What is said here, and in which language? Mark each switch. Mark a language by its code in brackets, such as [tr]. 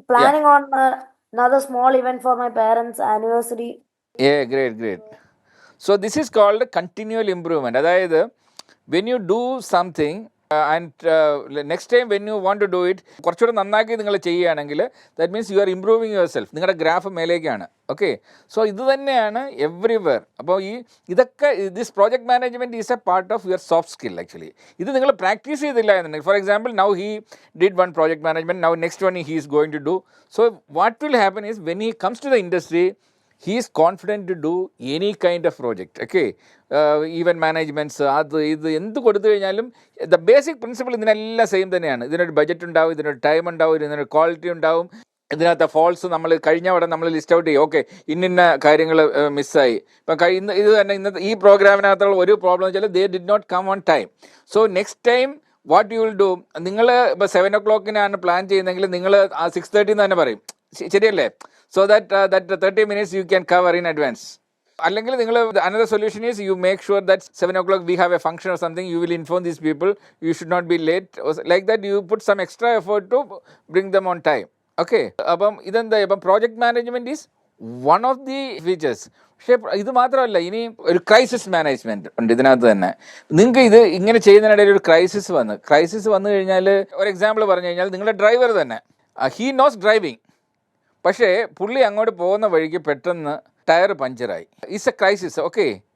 [en] planning on another small event for my parents' anniversary. Yeah, great. So this is called continual improvement. അതായത് when you do something and next time when you want to do it, [ml] കുറച്ചുകൂടെ നന്നാക്കി നിങ്ങൾ ചെയ്യുകയാണെങ്കിൽ [en] that means you are improving yourself. [ml] നിങ്ങളുടെ graph മേലേക്കാണ്. Okay. So ഇത് തന്നെയാണ് everywhere. അപ്പോൾ ഇതൊക്കെ [en] This project management is a part of your soft skill actually. [ml] ഇത് നിങ്ങൾ പ്രാക്ടീസ് ചെയ്തില്ല എന്നുണ്ടെങ്കിൽ, [en] For example now he did one project management, now next one he is going to do. So what will happen is when he comes to the industry, he is confident to do any kind of project. Okay. [ml] Event managements, അത് ഇത് എന്ത് കൊടുത്തു കഴിഞ്ഞാലും [en] the basic principle [ml] ഇതിനെല്ലാം same തന്നെയാണ്. ഇതിനൊരു budget ഉണ്ടാവും, ഇതിനൊരു ടൈം ഉണ്ടാവും, ഇതിനൊരു ക്വാളിറ്റി ഉണ്ടാവും. ഇതിനകത്ത് ഫോൾസ് നമ്മൾ കഴിഞ്ഞ അവിടെ നമ്മൾ ലിസ്റ്റ് ഔട്ട് ചെയ്യും. ഓക്കെ, ഇന്ന കാര്യങ്ങൾ മിസ്സായി. ഇപ്പം ഇത് തന്നെ ഇന്നത്തെ ഈ പ്രോഗ്രാമിനകത്തുള്ള ഒരു പ്രോബ്ലം വെച്ചാൽ [en] They did not come on time. So next time what you will do, [ml] നിങ്ങൾ ഇപ്പോൾ 7 o'clock പ്ലാൻ ചെയ്യുന്നതെങ്കിൽ നിങ്ങൾ 6:30 തന്നെ പറയും. ശരിയല്ലേ? [en] So that 30 minutes you can cover in advance. [ml] അല്ലെങ്കിൽ നിങ്ങൾ [en] another solution is you make sure that 7 o'clock we have a function or something, you will inform these people, you should not be late. Like that you put some extra effort to bring them on time. Okay. [ml] അപ്പം ഇതെന്താ, ഇപ്പം [en] Project management is one of the features. [ml] പക്ഷേ ഇത് മാത്രമല്ല, ഇനി ഒരു crisis management ഉണ്ട് ഇതിനകത്ത് തന്നെ. നിങ്ങൾക്ക് ഇത് ഇങ്ങനെ ചെയ്യുന്നതിനിടയിൽ ഒരു ക്രൈസിസ് വന്നു കഴിഞ്ഞാൽ, ഒരു എക്സാമ്പിൾ പറഞ്ഞു കഴിഞ്ഞാൽ, നിങ്ങളുടെ ഡ്രൈവർ തന്നെ [en] he knows driving, [ml] പക്ഷേ പുള്ളി അങ്ങോട്ട് പോകുന്ന വഴിക്ക് പെട്ടെന്ന് tyre പഞ്ചറായി. [en] It's a crisis. [ml] Okay.